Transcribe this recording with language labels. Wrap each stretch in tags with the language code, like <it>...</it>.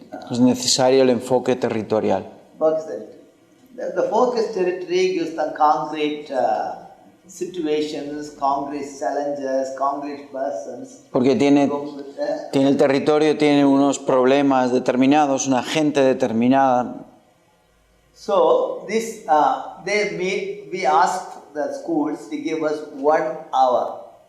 <es>es necesario el enfoque territorial.</es> <en>Focus territory. The focus territory gives them concrete situations, concrete challenges, concrete persons.</en> <es>Porque tiene el territorio, tiene unos problemas determinados, una gente determinada.</es> <en>So this we ask the schools to give us 1 hour.</en>